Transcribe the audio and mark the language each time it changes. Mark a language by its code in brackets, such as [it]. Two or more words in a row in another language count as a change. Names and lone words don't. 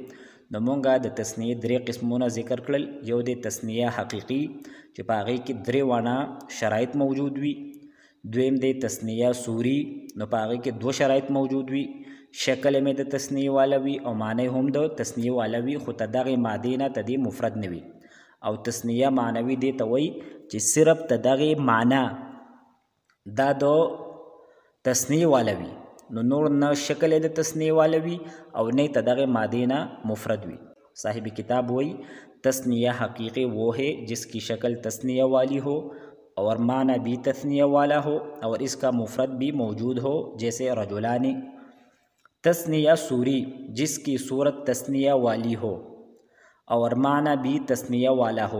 [ps] نو مونږه د تثنیه درې قسمونه ذکر کړل، یو د تثنیه حقیقي چې په هغې کې درې وانه شرایط موجود وي، دویم د تثنیه سوري نو په هغې کې دو شرایط موجود وي، شکل مې د تثنیه والا وي او معنی هم د تثنیه والا وي، خو ته دغې مادې نه ته دې مفرد نه وي. او تثنیه معنوي دې ته وایي چې صرف ته دغې معنی دا د تثنیه والا وي، نو نور نه شکل د تثنیه والا وي او نه ته دغه مادے نہ مفرد وي. [ur] صاحب کتاب وہی تثنیہ حقیقی وہ ہے جس کی شکل تثنیہ والی ہو اور معنی بھی تثنیہ والا ہو اور اس کا مفرد بھی موجود ہو، جیسے رجلانی. تثنیہ سوری جس کی صورت تثنیہ والی ہو اور معنی بھی تثنیہ والا ہو.